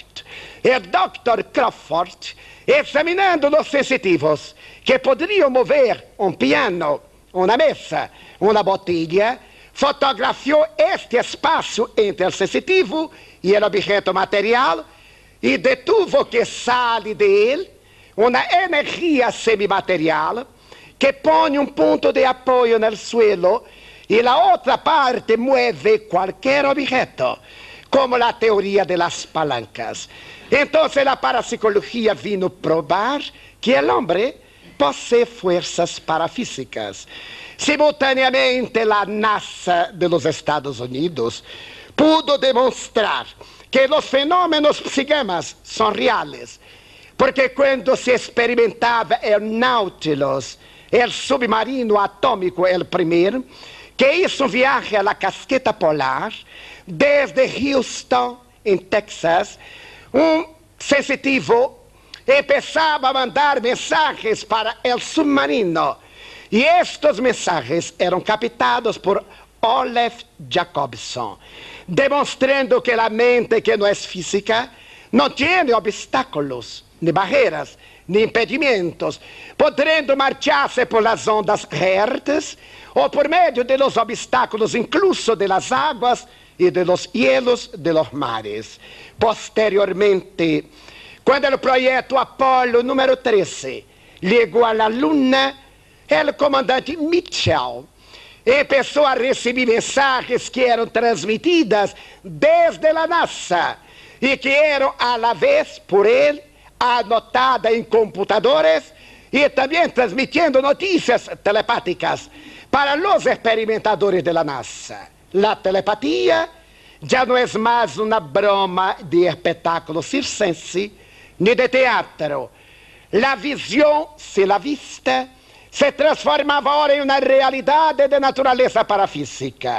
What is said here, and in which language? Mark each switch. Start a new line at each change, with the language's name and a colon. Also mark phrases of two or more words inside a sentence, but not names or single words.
Portuguese: O Dr. Crawford, examinando os sensitivos que poderiam mover um piano, uma mesa, uma botella, fotografiou este espaço entre o sensitivo e o objeto material e detuvo que sale dele uma energia semimaterial que põe um ponto de apoio no suelo e a outra parte mueve qualquer objeto, como a teoria das palancas. Então, a parapsicologia vino provar que o homem possui forças parafísicas. Simultaneamente, a NASA dos Estados Unidos pudo demonstrar que os fenômenos psíquicos são reais, porque quando se experimentava o Nautilus, o submarino atômico, o primeiro, que hizo um viaje à casqueta polar, desde Houston, em Texas, um sensitivo começava a mandar mensagens para o submarino. E estes mensagens eram captados por Olaf Jacobson, demonstrando que a mente que não é física não tem obstáculos, nem barreiras, nem impedimentos, podendo marchar-se
Spanish: por las ondas
Portuguese: Hertz ou por meio
Spanish: de los obstáculos incluso de las
Portuguese: águas e
Spanish: de los hielos de los mares.
Portuguese: Posteriormente, quando o projeto Apollo número 13 chegou à Luna, o comandante Mitchell começou a receber mensagens que eram transmitidas desde a NASA e que eram,
Spanish: a la vez,
Portuguese: por ele, anotada em computadores e também
Spanish: transmitiendo noticias telepáticas para los experimentadores de la
Portuguese: NASA.
Spanish: La telepatía ya no es más una broma de espectáculo circense ni de teatro. La visión, si la vista, se transformaba ahora en una realidad de naturaleza parafísica.